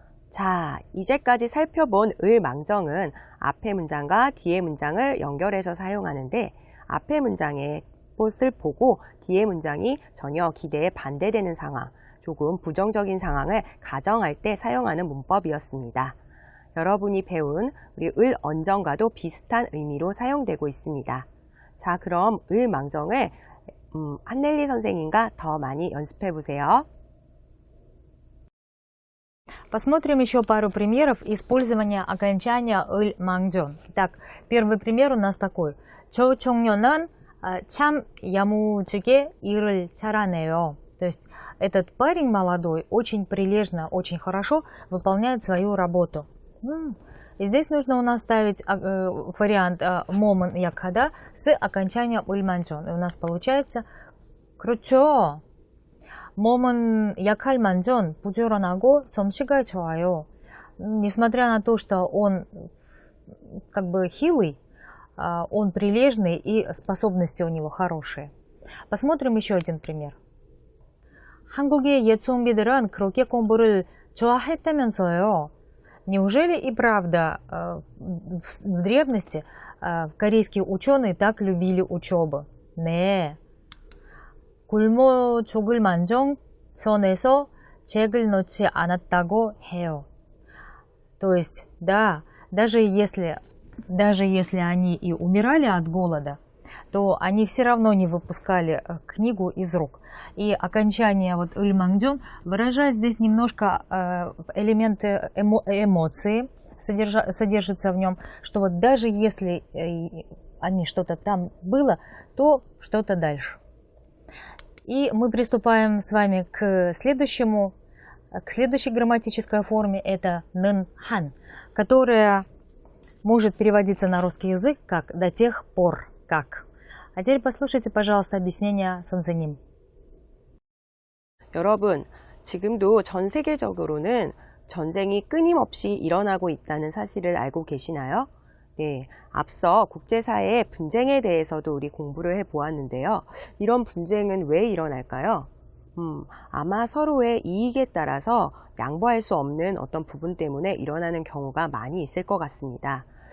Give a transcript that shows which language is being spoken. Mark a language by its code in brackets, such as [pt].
[ko] 자, 이제까지 살펴본 을망정은 앞의 문장과 뒤의 문장을 연결해서 사용하는데 앞의 문장의 것을 보고 뒤의 문장이 전혀 기대에 반대되는 상황, 조금 부정적인 상황을 가정할 때 사용하는 문법이었습니다. 여러분이 배운 우리 을언정과도 비슷한 의미로 사용되고 있습니다. 자, 그럼 을망정을 한넬리 선생님과 더 많이 연습해 보세요. [ru] Посмотрим еще пару примеров использования окончания 을 망정. Итак, первый пример у нас такой. [ko] 저 청년은 참 야무지게 일을 잘하네요. [ru] То есть этот парень молодой очень прилежно, очень хорошо выполняет свою работу. И здесь нужно у нас ставить вариант момент якхада с окончанием 을 망정. И у нас получается [ko] 그렇죠. 몸은 약할 만전 부지런하고 솜씨가 좋아요. [ru] Несмотря на то, что он как бы хилый, он прилежный и способности у него хорошие. Посмотрим еще один пример. [ko] 한국의 옛 좀비들은 그렇게 공부를 좋아했다면서요. [ru] Неужели и правда в древности корейские ученые так любили учебу? [ko] 네. 굶어 죽을 망정 손에서 책을 놓지 않았다고 해요. [ru] То есть, да, даже если они и умирали от голода, то они все равно не выпускали книгу из рук. И окончание вот ыльмангдён выражает здесь немножко элементы эмоции, содержится в нем, что вот даже если они что-то там было, то что-то дальше. И мы приступаем с вами к следующей грамматической форме, это нын-хан, которая может переводиться на русский язык как «до тех пор как». А теперь послушайте, пожалуйста, объяснение 선생님. [ko] 여러분, 지금도 전 세계적으로는 전쟁이 끊임없이 일어나고 있다는 사실을 알고 계시나요? 네, 앞서 국제사회의 분쟁에 대해서도 우리 공부를 해보았는데요. 이런 분쟁은 왜 일어날까요? 아마 서로의 이익에 따라서 양보할 수 없는 어떤 부분 때문에 일어나는 경우가 많이 있을 것 같습니다.